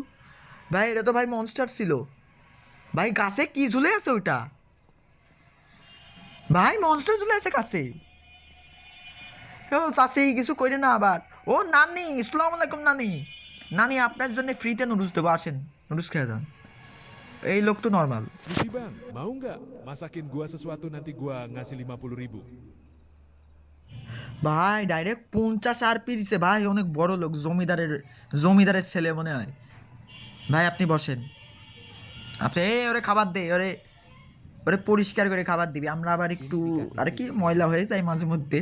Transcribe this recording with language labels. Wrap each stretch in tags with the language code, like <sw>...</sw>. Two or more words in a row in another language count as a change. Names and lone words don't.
<bn>ভাই এটা তো ভাই মনস্টার ছিল ভাই, গাছে কি ঝুলে আছে ওইটা? ভাই মনস্টার ঝুলে আছে গাছে। ও চাষি কিছু কইরে না আবার। ও নানি,</bn> <ar>السلام عليكم</ar> <bn>নানি। নানি আপনার জন্য ফ্রিতে নুডলস দেবো, আসেন নুডলস খেয়ে দেন। এই লোক তো নর্মাল।</bn> <id>Misi bang, mau nggak masakin gua sesuatu nanti gua ngasih 50.000.</id> <bn>ভাই ডাইরেক্ট 50 RP দিছে ভাই, অনেক বড় লোক, জমিদারের ছেলে মনে হয়। ভাই আপনি বসেন, আপনি ওরে খাবার দে, ওরে ওরে পরিষ্কার করে খাবার দিবি, আমরা আবার একটু আর কি ময়লা হয়ে যায় মাঝে মধ্যে।</bn>